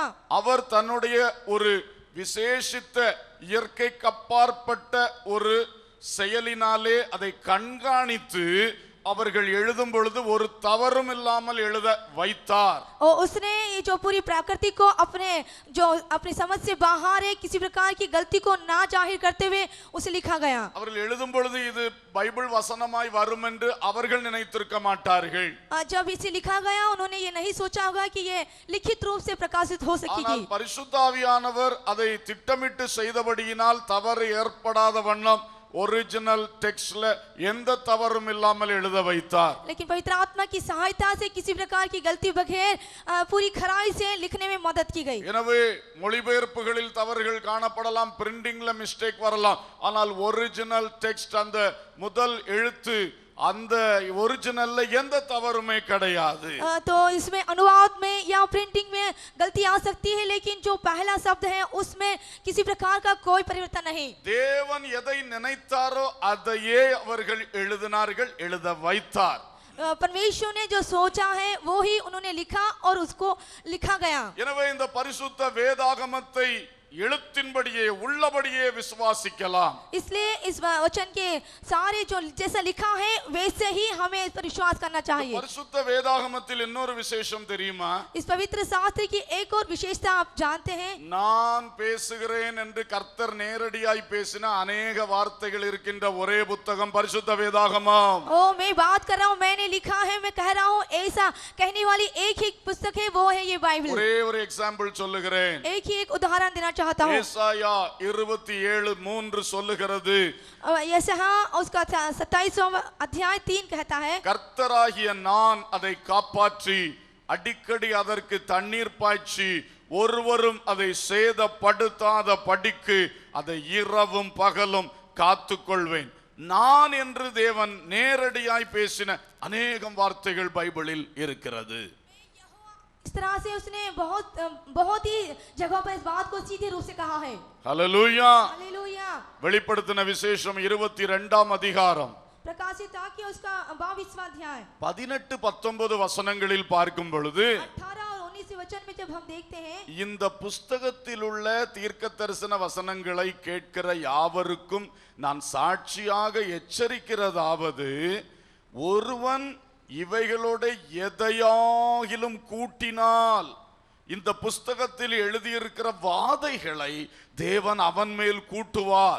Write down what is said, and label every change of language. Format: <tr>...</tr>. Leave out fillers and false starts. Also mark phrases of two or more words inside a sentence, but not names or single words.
<ta>அவர் தன்னுடைய ஒரு விசேஷித்த இயற்கைக்கு அப்பாற்பட்ட ஒரு செயலினாலே அதை கண்காணித்து அவர்கள் எழுதும் பொழுது ஒரு தவறும் இல்லாமல் எழுத வைத்தார்.</ta> <hi>और उसने ये जो पूरी प्रकृति को अपनी समझ से बाहर है, किसी प्रकार की गलती को ना जाहिर करते हुए उसे लिखा गया.</hi> <ta>அவர்கள் எழுதும் பொழுது இது பைபிள் வசனமாய் வரும் என்று அவர்கள் நினைத்திருக்க மாட்டார்கள்.</ta> <hi>जब इसे लिखा गया उन्होंने ये नहीं सोचा होगा कि ये लिखित रूप से प्रकाशित हो सकेगी.</hi> <ta>ஆனால் பரிசுத்த ஆவியானவர் அதை திட்டமிட்டு செய்தபடியினால் தவறு ஏற்படாத வண்ணம்</ta> <en>original text</en> <ta>எந்த தவறும் இல்லாமல் எழுத வைத்தார்.</ta> <hi>लेकिन पवित्र आत्मा की सहायता से किसी प्रकार की गलती बगैर पूरी खराई से लिखने में मदद की गई.</hi> <ta>எனவே மொழிபெயர்ப்புகளில் தவறுகள் காணப்படலாம்,</ta> <en>printing mistake</en> <ta>வரலாம், ஆனால்</ta> <en>original text</en> <ta>அந்த முதல் எழுத்து அந்த ஒரிजिनல்ல எந்த தவறுமே கிடையாது.</ta> <hi>तो इसमें अनुवाद में या प्रिंटिंग में गलती आ सकती है, लेकिन जो पहला शब्द है उसमें किसी प्रकार का कोई परिवर्तन नहीं.</hi> <ta>தேவன் எதை நினைத்தாரோ அதையே அவர்கள் எழுதினார்கள், எழுத வைத்தார்.</ta> <hi>परमेश्वर ने जो सोचा है वो ही उन्होंने लिखा और उसको लिखा गया.</hi> <ta>எனவே இந்த பரிசுத்த வேதாகமத்தை எழுத்தின்படியே உள்ளபடியே விசுவாசிக்கலாம்.</ta> <hi>इसलिए इस वचन के सारे जो जैसा लिखा है वैसे ही हमें इस पर विश्वास करना चाहिए.</hi> <ta>பரிசுத்த வேதாகமத்தில் இன்னொரு விசேஷம் தெரியுமா?</ta> <hi>इस पवित्र शास्त्र की एक और विशेषता आप जानते हैं?</hi> <ta>நான் பேசுகிறேன் என்று கர்த்தர் நேரடியாய் பேசின अनेक வார்த்தைகள் இருக்கின்ற ஒரே புத்தகம் பரிசுத்த வேதாகமம்.</ta> <hi>ओ मैं बात कर रहा हूँ, मैंने लिखा है, मैं कह रहा हूँ, ऐसा कहने वाली एक ही पुस्तक है, वो है ये बाइबल.</hi> <ta>ஒரே ஒரு எக்ஸாம்பிள் சொல்லுகிறேன்.</ta> <hi>एक ही एक उदाहरण देना चाहता हूँ.</hi> <ta>ஏசாயா 27:3 சொல்லுகிறது,</ta> <hi>यशायाह उसका 27वां अध्याय 3 कहता है,</hi> <ta>கர்த்தராகிய நான் அதை காப்பாற்றி அடிக்கடி அதற்கு தண்ணீர் பாய்ச்சி ஒருவரும் அதை சேதப்படுத்தாத படிக்கு அதை இரவும் பகலும் காத்துக்கொள்வேன். நான் என்று தேவன் நேரடியாய் பேசின अनेक வார்த்தைகள் பைபிளில் இருக்கிறது.</ta> <hi>इस तरह से उसने बहुत ही जगहों पर इस बात को सीधे रूप से कहा है.</hi> <ta>ஹல்லேலூயா.</ta> <hi>हालेलुया.</hi> <ta>வெளிப்படுத்தின விசேஷம் 22ஆம் அதிகாரம்</ta> <hi>प्रकाशित वाक्य उसका 22वां अध्याय</hi> <ta>18-19 வசனங்களில் பார்க்கும் பொழுது</ta> <hi>18 और 19 वचन में जब हम देखते हैं,</hi> <ta>இந்த புஸ்தகத்தில் உள்ள தீர்க்க தரிசன வசனங்களை கேட்கிற யாவருக்கும் நான் சாட்சியாக எச்சரிக்கிறதாவது, ஒருவன் இவைகளோட எதையாகிலும் கூட்டினால் இந்த புஸ்தகத்தில் எழுதியிருக்கிற வாதைகளை தேவன் அவன் மேல் கூட்டுவார்.</ta>